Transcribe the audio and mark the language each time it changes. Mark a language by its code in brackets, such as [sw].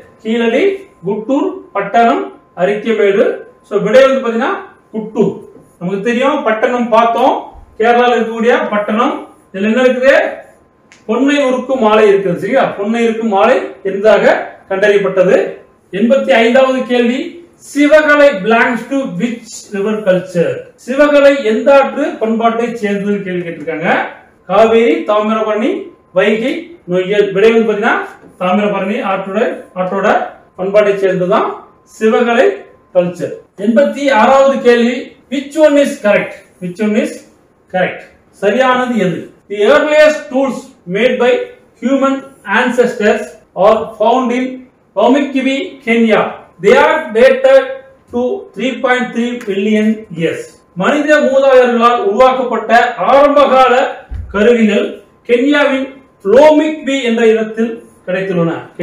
[ta] கீழடி, குட்டூர், பட்டணம், அரிக்கமேடு. விடை வந்து பாத்தீங்கன்னா குட்டூர். நமக்கு தெரியும் பட்டணம் பார்த்தோம், கேரளாவில் இருக்கக்கூடிய பட்டணம். இதுல என்ன இருக்குது? பொன்னை உருக்கும் ஆலை இருக்கிறது. சரியா? பொன்னை இருக்கும் ஆலை என்பதாக கண்டறியப்பட்டது. 85வது கேள்வி, [en] Sivagalai belongs to which river culture? [ta] Sivakalai எந்த ஆற்று பண்பாட்டை சேர்ந்தது கேள்வி கேட்டிருக்காங்க. காவேரி, தாமிரபரணி, வைகை, நொய்யல். விடை வந்து பாத்தீங்கன்னா தாமிரபரணி ஆற்றோட பண்பாட்டை சேர்ந்ததுதான் சிவகலை கல்ச்சர். 86வது கேள்வி, [en] which one is correct? [ta] சரியானது எது? [en] The earliest tools made by human ancestors are found in Pamukkivi, Kenya. They are dated to 3.3 billion years. [ta] மனித மூதாதையர்களால் உருவாக்கப்பட்ட ஆரம்பகால கருவிகள் கென்யாவின் லோமிக்வி என்ற இடத்தில் கிடைத்துள்ளன.